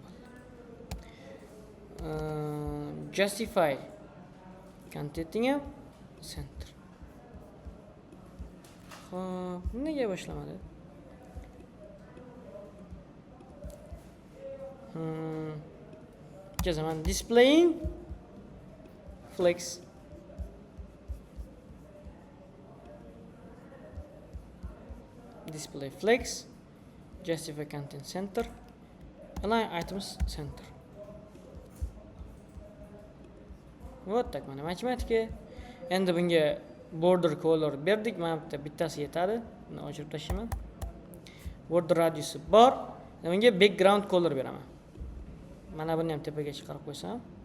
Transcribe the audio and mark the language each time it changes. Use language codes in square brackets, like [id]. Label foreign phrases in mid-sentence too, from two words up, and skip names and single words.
[en] Justify content'ing [uz] ham center. Xo'p, nega boshlamadi? Yozaman [en] displaying flex. Display flex, justify content center, align items center. [ru] Вот так [uz] mana matematika. Endi bunga [en] border color [uz] berdik. Mana bittasi yetadi. Buni o'chirib tashlayman. [en] Border radius [uz] bor. Bunga [en] background color [uz] beraman. Mana buni ham tepaga chiqarib qo'ysam.